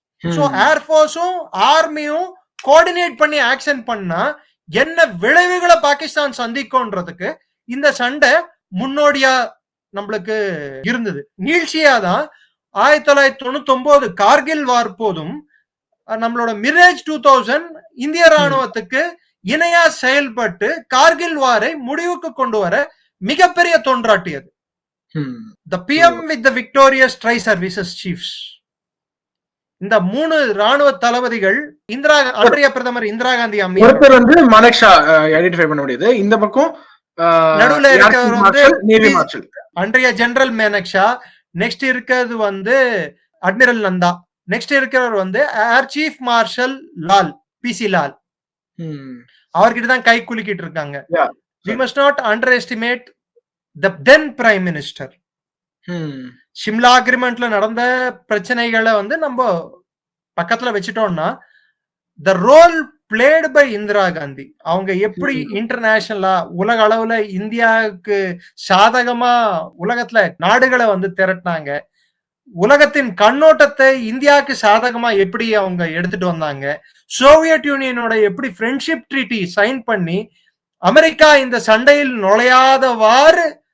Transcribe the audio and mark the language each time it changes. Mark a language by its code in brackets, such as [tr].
[ta] So ஏர்போர்ஸும் ஆர்மியும் coordinate பண்ணி action பண்ணா என்ன விளைவுகளை பாகிஸ்தான் சந்திக்கும்ன்றதுக்கு இந்த சண்டை முன்னோடியா நம்மளுக்கு இருந்தது. நீழ்ச்சியாதான் 1999 கார்கில் வார் போதும் நம்மளோட மிரேஜ் 2000 இந்திய ராணுவத்துக்கு இணையா செயல்பட்டு கார்கில் வாரை முடிவுக்கு கொண்டு வர மிகப்பெரிய தொண்டாற்றியது. [en] The PM with the victorious tri services chiefs. [ta] இந்த 3 ராணுவ தளபதிகள் அன்றைய பிரதமர் இந்திரா காந்தி அம்மையார். ஒருத்தர் வந்து மனக்ஷா ஐடென்டிஃபை பண்ண முடியுது. இந்த பக்கம் நடுவுல இருக்கிறவர் வந்து நேவி மார்ஷல் அன்றைய ஜெனரல் மேனக்ஷா. நெக்ஸ்ட் இருக்கிறது வந்து அட்மிரல் நந்தா. நெக்ஸ்ட் இருக்கிறவர் வந்து air chief marshal Lal, PC Lal. அவர்கிட்ட தான் கை குலுக்கிட்டு இருக்காங்க. [en] We must not underestimate the then prime minister. [ta] Shimla அக்ரிமெண்ட்ல நடந்த பிரச்சனைகளை வந்து நம்ம பக்கத்துல வச்சுட்டோம்னா, [en] the role played by [ta] Indira Gandhi, அவங்க எப்படி இன்டர்நேஷனலா உலக அளவுல இந்தியாவுக்கு சாதகமா உலகத்துல நாடுகளை வந்து திரட்டினாங்க, உலகத்தின் கண்ணோட்டத்தை இந்தியாவுக்கு சாதகமா எப்படி அவங்க எடுத்துட்டு வந்தாங்க, சோவியத் யூனியனோட எப்படி ஃப்ரெண்ட்ஷிப் ட்ரீட்டி சைன் பண்ணி அமெரிக்கா இந்த சண்டையில் நுழையாதவாறு